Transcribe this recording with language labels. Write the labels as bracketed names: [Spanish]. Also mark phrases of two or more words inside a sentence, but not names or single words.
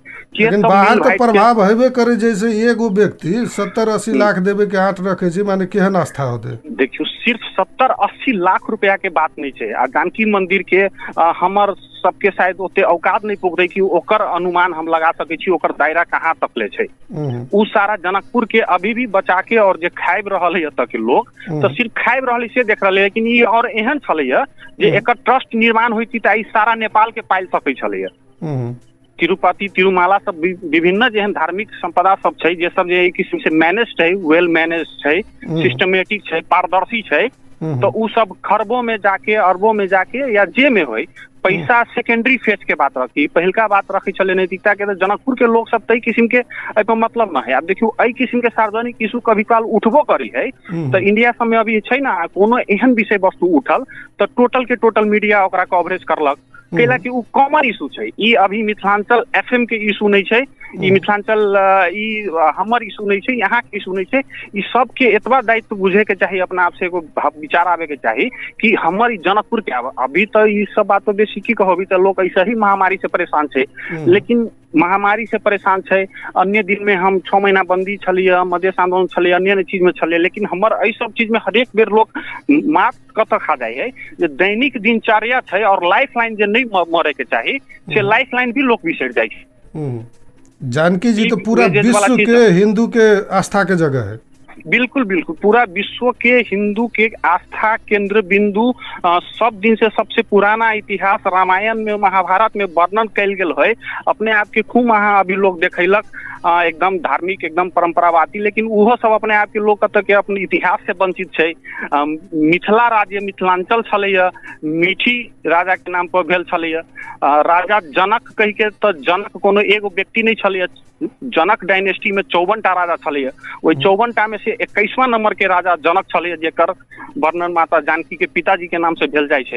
[Maithili] लेकिन बाहर का प्रभाव हेबे करे, जैसे एगो व्यक्ति 70-80 लाख देवे के आठ रखे छै, माने केहन आस्था होते? देखियो सिर्फ 70-80 लाख रुपया के बात नहीं छै। आ जानकी मंदिर के हमर सबके शायद ओते औकात नहीं पुगते कि ओकर अनुमान हम लगा सके छी ओकर दायरा कहाँ तक ले छै। उ सारा जनकपुर के अभी भी बचा के और जे खाइब रहल है एतऽ के लोग तो सिर्फ खाइब रहल से देख रहे, लेकिन ये और एहन छलैया जे एकर ट्रस्ट निर्माण होती तो सारा नेपाल के पाइल सकै छलैया। तिरुपति तिरुमाला सब विभिन्न जेहन धार्मिक संपदा सब छै, जे सब जे किस्म से मैनेज्ड है, [English] well managed [Maithili] है, सिस्टमेटिक है, पारदर्शी है, तो उ सब खरबों में जाके अरबों में जाके या जे में होय पैसा [English] secondary phase [Maithili] के बात रखी, पहिलका बात रखी चले नैतिकता के। तो जनकपुर के लोग सब तई किस्म के मतलब ना है। अब देखियो एहि किस्म के सार्वजनिक इशू कभी काल उठबो करी है, तो इंडिया सब में अभी छै ना कोनो एहन विषय वस्तु उठल तो टोटल के टोटल मीडिया ओकरा कवरेज करलक, कैला कि उ [English] common issue [Maithili] छै। ई अभी मिथिलांचल एफएम के इशू नहीं छै, ई मिथिलांचल ई हमर इशू नहीं छै, यहाँ के इशू नहीं छै। ई सब के एतबा दायित्व बुझे के चाहिए, अपना आप से एगो विचार आवे के चाहिए कि हमर जनकपुर के अभी तो ई सब बात तो बेसी की कहो, अभी तो लोग ऐसा ही महामारी से परेशान छै। लेकिन महामारी से परेशान छै, अन्य दिन में हम 6 महीना बंदी छलिए, मधेश आंदोलन छलिए, अन्य चीज में छलिए, लेकिन हमर एहि सब चीज में हरेक बेर लोग मात कत खा जाए है जे दैनिक दिनचर्या छै और [English] life line [Maithili] जे नहीं मरे के चाहिए से [English] life line [Maithili] भी लोग बिसर जाए छै। जानकी जी तो पूरा विश्व के हिंदू के आस्था के जगह है। बिल्कुल बिल्कुल, पूरा विश्व के हिंदू के आस्था केंद्र बिंदु, सब दिन से सबसे पुराना इतिहास रामायण में महाभारत में वर्णन कैल गेल है। अपने आप के खूब वहाँ अभी लोग देखैलक एकदम धार्मिक एकदम परंपरावादी, लेकिन उहो सब अपने आप के लोग कत के अपन इतिहास से वंचित छै। मिथिला राज्य मिथिलांचल छलैया, मीठी राजा के नाम पर भेल छलैया। राजा जनक कहि के तो जनक कोनो एगो व्यक्ति नहीं छलैया, जनक डायनेस्टी में 54 टा राजा छलैया। ओहि 54 टा में से 21वां नंबर के राजा जनक छलैया, जेकर वर्णन माता जानकी के पिताजी के नाम से भेल जाइ छै।